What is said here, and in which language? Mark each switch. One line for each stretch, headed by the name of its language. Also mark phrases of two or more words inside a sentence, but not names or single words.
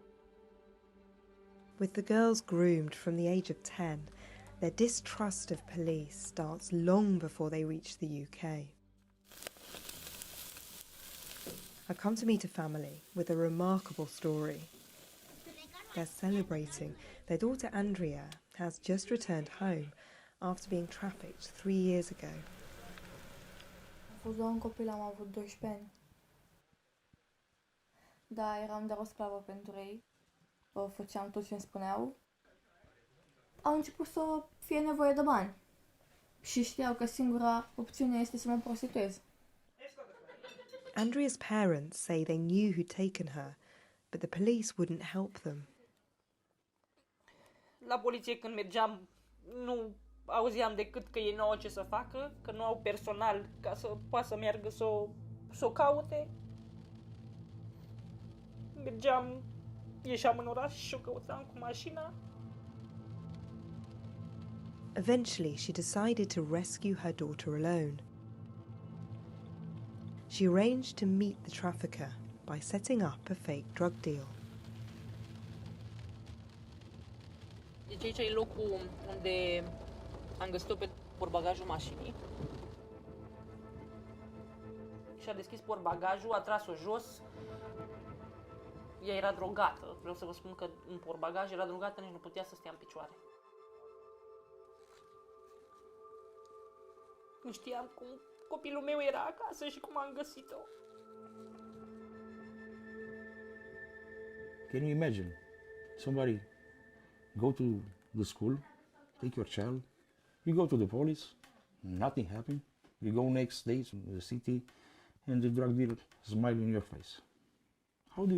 English: With the girls groomed from the age of 10, their distrust of police starts long before they reach the UK. I come to meet a family with a remarkable story. They're celebrating. Their daughter Andrea has just returned home after being trafficked 3 years ago.
Romanian: Am fost doar un copil, am avut 12 ani. Da, eram doar o sclavă pentru ei. Făceam tot ce îmi spuneau. Au început să fie nevoie de bani. Și știau că singura opțiune este să mă prostituez.
English: Andrea's parents say they knew who'd taken her, but the police wouldn't help them.
Romanian: La poliție când mergeam, nu auzeam decât că ei nu au ce să facă, că nu au personal ca să poată să meargă să o caute. Mergeam, ieșeam în oraș și o căutam cu mașina.
English: Eventually, she decided to rescue her daughter alone. She arranged to meet the trafficker by setting up a fake drug deal.
Romanian: Deci aici e locul unde am găsit-o pe portbagajul mașinii. Și-a deschis portbagajul, a tras-o jos. Ea era drogată. Vreau să vă spun că în portbagaj era drogată, nici nu putea să stea în picioare. Nu știam cum copilul meu era acasă și cum am găsit-o.
English: Can you imagine somebody go to the school, take your child, you go to the police, nothing happened. You go next day to the city and the drug dealer smile in your face.